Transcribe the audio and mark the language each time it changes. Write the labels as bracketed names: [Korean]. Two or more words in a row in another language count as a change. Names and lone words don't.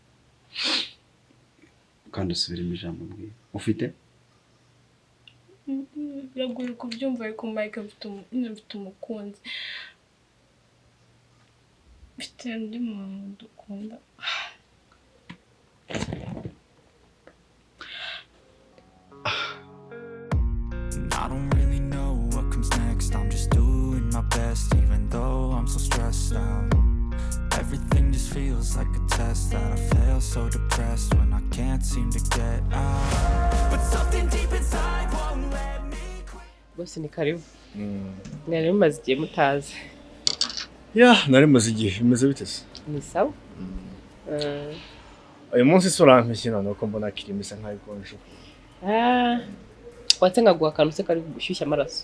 [Kinyarwanda] Kandi usubiremo ijambo mbwira. Ufite? Biragoye kubyumva ariko Mike mfite umukunzi. Mfite undi muntu dukunda. [English] I don't really know what comes next. I'm just doing my best even though I'm so stressed out. Everything just feels like a test that I fail so depressed when I can't seem to get out. But something deep inside won't let me quit. [Kinyarwanda] Bose ni karibu. Nari maze igihe mutazi. Nari maze igihe bimeze bite se? Ni sawa? Uyu munsi surampeshye none ko mbona kiri mbese nkaho ikonje. Watse ngaguha akantu se kari gushyushya amaraso.